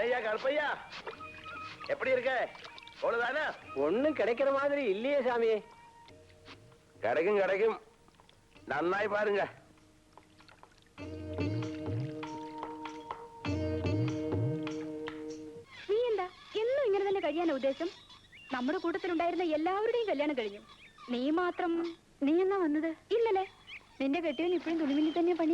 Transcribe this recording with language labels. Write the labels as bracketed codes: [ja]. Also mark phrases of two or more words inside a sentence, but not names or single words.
[ta] கருப்பையா எப்படி இருக்க அவ்வளவுதானே? ஒண்ணும் கிடைக்கிற மாதிரி இல்லையே சாமி. கிடைக்கும் கிடைக்கும், நன்னாய் பாருங்க. [ml] നീ എന്താ എന്നും ഇങ്ങനെ തന്നെ കഴിയാനാ ഉദ്ദേശം? നമ്മുടെ കൂട്ടത്തിലുണ്ടായിരുന്ന എല്ലാവരുടെയും കല്യാണം കഴിഞ്ഞു, നീ മാത്രം. നീ എന്നാ വന്നത്? ഇന്നലെ. നിന്റെ കെട്ടിയവൻ ഇപ്പോഴും തുണിമില്ലി തന്നെ പണി.